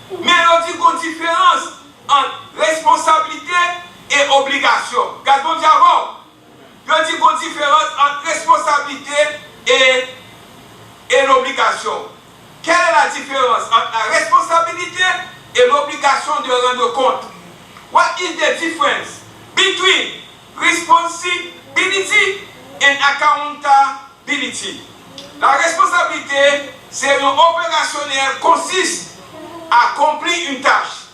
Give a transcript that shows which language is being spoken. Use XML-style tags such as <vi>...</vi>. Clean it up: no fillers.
<fr>Mais il y a une différence entre responsabilité et obligation. Gardons d'abord. Il y a une différence entre responsabilité et l'obligation. Quelle est la différence entre la responsabilité et l'obligation de rendre compte?</fr> <en>What is the difference between responsibility and accountability?</en> <fr>La responsabilité, c'est un opérationnel consiste à accomplir une tâche.</fr>